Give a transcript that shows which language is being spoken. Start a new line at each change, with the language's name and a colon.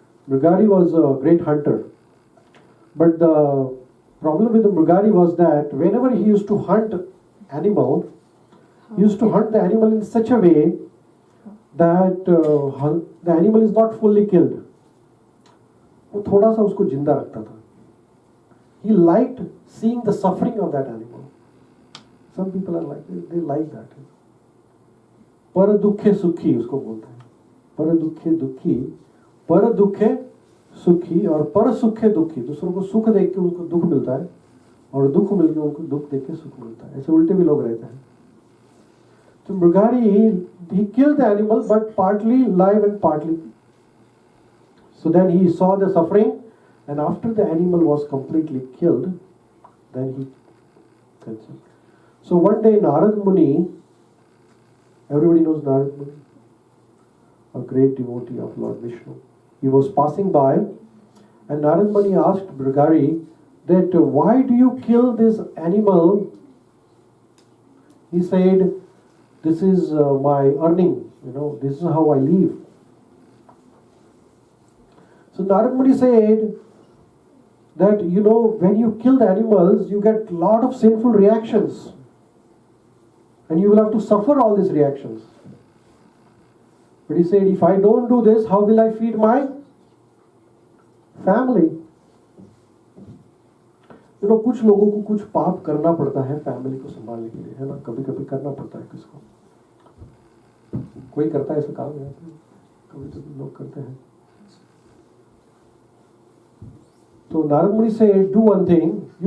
English: Mrigari was a great hunter. But the problem with the Mrigari was that whenever he used to hunt animal, he used to hunt the animal in such a way that the animal is not fully killed.
Hindi: वो थोड़ा सा उसको जिंदा रखता था.
English: He liked seeing the suffering of that animal. Some people are like, they like that.
Hindi: पर दुखे सुखी उसको बोलते हैं. पर दुखे दुखी, पर दुखे सुखी और पर सुखे दुखी. दूसरों को सुख देख के उनको दुख मिलता है और दुख मिलके उनको दुख देख के सुख मिलता है. ऐसे उल्टे भी लोग रहते हैं.
English: So Mrigari, he killed the animal, but partly live and partly. So then he saw the suffering, and after the animal was completely killed, then he conceived. So one day Narad Muni, everybody knows Narad Muni, a great devotee of Lord Vishnu. He was passing by, and Narad Muni asked Mrigari that why do you kill this animal? He said, this is my earning, this is how I live. So Narad Muni said that, when you kill the animals, you get a lot of sinful reactions. And you will have to suffer all these reactions. But he said, if I don't do this, how will I feed my family?
Hindi: कुछ लोगों को कुछ पाप करना पड़ता है family को संभालने के लिए, है ना. कभी कभी करना पड़ता है किसको. कोई करता है ऐसा काम है, कभी कभी लोग करते हैं.
English: So Narad Muni said, do one thing, you